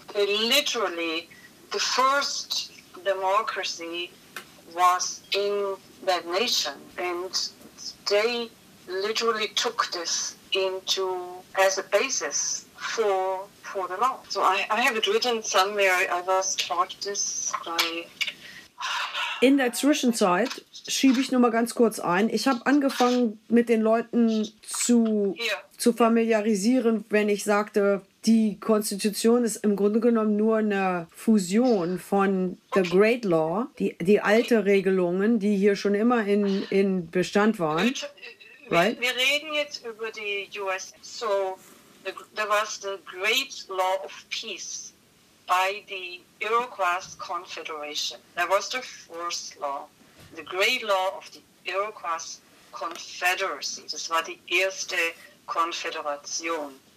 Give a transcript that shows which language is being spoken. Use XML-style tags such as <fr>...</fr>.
<en>They literally, the first democracy was in that nation, and they literally took this into as a basis for the law. So I have it written somewhere. I was taught this by.</en> <de>In der Zwischenzeit schiebe ich nur mal ganz kurz ein. Ich habe angefangen, mit den Leuten zu familiarisieren, wenn ich sagte, die Konstitution ist im Grunde genommen nur eine Fusion von the Great Law, die alte Regelungen, die hier schon immer in Bestand waren.</de> <en>Right?</en> <de>Wir reden jetzt über die US.</de> <en>So, there was the Great Law of Peace by the Iroquois Confederation. That was the first law, the Great Law of the Iroquois Confederacy.</en> <de>Das war die erste Konföderation.</de>